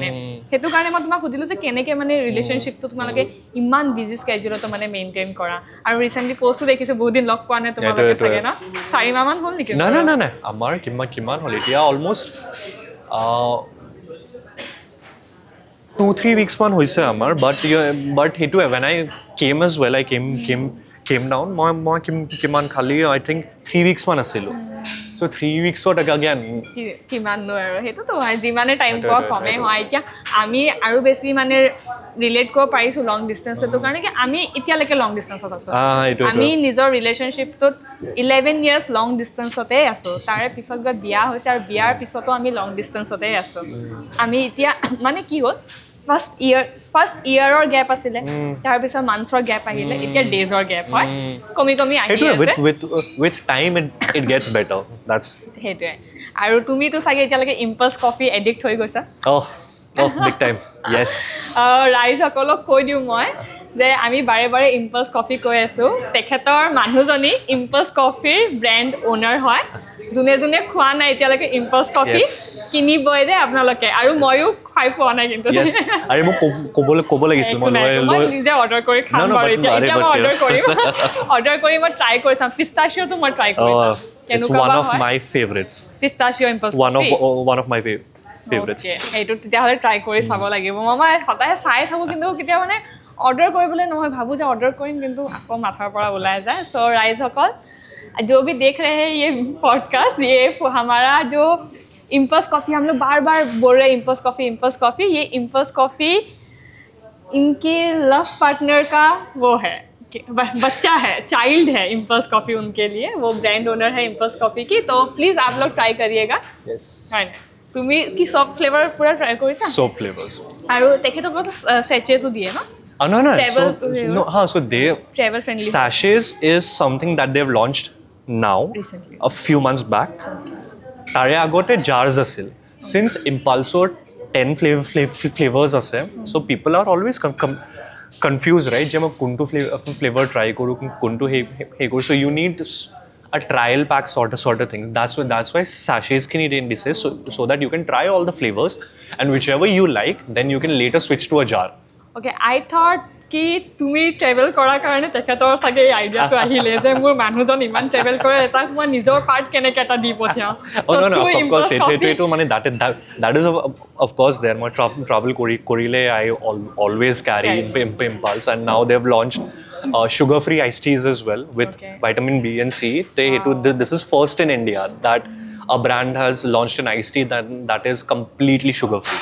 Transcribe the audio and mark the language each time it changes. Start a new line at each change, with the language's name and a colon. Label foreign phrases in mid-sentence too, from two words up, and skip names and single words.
Assamese: সেইটো কাৰণে মই তোমাক সুধিলোঁ যে কেনেকৈ মানে ৰিলেশ্যনশ্বিপটো তোমালোকে ইমান
English: busy schedule
Assamese: মানে মেইনটেইন কৰা। আৰু ৰিচেণ্টলি পষ্টো দেখিছোঁ, বহুত দিন লগ পোৱা নাই তোমালোকে চাগে ন? 4 মাহমান হ'ল নেকি? নাই আমাৰ কিমান হ'ল এতিয়া, অলমষ্ট 2-3 weeks মান হৈছে আমাৰ।
English: বাট সেইটোৱে when I came as well, I came down,
Assamese: মই কিমান খালি
English: I think 3 weeks
Assamese: মান আছিলোঁ।
English: চ' 3 weeksত again
Assamese: কিমাননো আৰু সেইটোতো হয়, যিমানে টাইম পোৱা কমেই হয়। এতিয়া আমি আৰু বেছি মানে ৰিলেট কৰিব পাৰিছোঁ
English: long distance,
Assamese: কাৰণে কি আমি এতিয়ালৈকে
English: long distance
Assamese: আছোঁ। আমি নিজৰ ৰিলেশ্যনশ্বিপটোত 11
English: years long distance
Assamese: আছোঁ। তাৰে পিছত গৈ বিয়া হৈছে, আৰু বিয়াৰ পিছতো আমি লং ডিষ্টেঞ্চতে আছোঁ। আমি এতিয়া মানে কি হ'ল,
English: first year gap
Assamese: আছিলে, তাৰপিছত
English: months gap
Assamese: আহিলে, এতিয়া
English: days gap
Assamese: হয়, কমি আহি আছে।
English: with time it gets better. That's
Assamese: সেইটোৱে। আৰু তুমিতো চাগে এতিয়ালৈকে ইম্পালছ কফি এডিক্ট হৈ গৈছা?
English: big time, yes.
Assamese: ৰাইজসকলক কৈ দিওঁ মই যে আমি বাৰে বাৰে ইম্পালছ কফি কৈ আছোঁ। তেখেতৰ মানুহজনী ইম্পালছ কফিৰ
English: brand owner
Assamese: হয়। যোনে খোৱা নাই এতিয়ালৈকে ইম্পালছ কফি কিনিবই যে আপোনালোকে, আৰু ময়ো খাই পোৱা নাই কিন্তু। আৰু মোক ক'ব লাগিছিল, মই নিজে অৰ্ডাৰ কৰি খাম বাৰু। এতিয়া মই অৰ্ডাৰ কৰি মই ট্ৰাই কৰি চাম। পিষ্টাচিঅ'টো মই ট্ৰাই কৰি চাম।
English: It's one of my favorites. Pistachio impulse one of my favorites. favorites.
Assamese: এইটো তেতিয়াহ'লে ট্ৰাই কৰি চাব লাগিব মই সদায় চাই থাকোঁ কিন্তু কেতিয়া মানে অৰ্ডাৰ কৰিবলৈ নহয় ভাবোঁ যে অৰ্ডাৰ কৰিম কিন্তু আকৌ মাথাৰ পৰা ওলাই যায় চ' ৰাইজসকল
Hindi: जो भी देख रहे हैं ये पॉडकास्ट ये हमारा जो इम्पल्स कॉफ़ी हम लोग बार बार बोल रहे हैं इम्पल्स कॉफ़ी ये इम्पल्स कॉफ़ी इनके
English: love partner
Hindi: का वो है बच्चा है चाइल्ड है इम्पल्स कॉफ़ी उनके लिए वो
English: brand owner
Hindi: है इम्पल्स कॉफ़ी की तो प्लीज़ आप लोग ट्राई करिएगा है
Assamese: তুমি কি সব ফ্লেভাৰ পুৰা ট্ৰাই কৰিছা সব ফ্লেভাৰ্স আৰু তেখেতক সেচেটো দিয়ে ন
English: no so they travel friendly sachets is something that they've launched now recently a few months back
Assamese: তাৰে আগতে
English: jars asil since impulsor 10 flavors ase so people are always confused right
Assamese: যে মা কোনটো
English: flavor try
Assamese: কৰোঁ কোনটো হে কৰোঁ
English: so you need a trial pack sort of thing that's why sachets can eat in this so that you can try all the flavors and whichever you like then you can later switch to a jar okay I thought
Assamese: কি তুমি ট্ৰেভেল কৰাৰ কাৰণে তেখেতৰ চাগে এই আইডিয়াটো আহিলে যে মোৰ মানুহজন ইমান ট্ৰেভেল কৰে তাক মই নিজৰ পাৰ্ট কেনেকৈ এটা দি পঠিয়াওঁ
English: no of course
Assamese: এইটো মানে
English: that is of course there
Assamese: মই travel কৰিলে
English: I always carry impulse and now they've launched sugar free iced teas as well with vitamin B and C this is first in India that a brand has launched an iced tea that is completely sugar free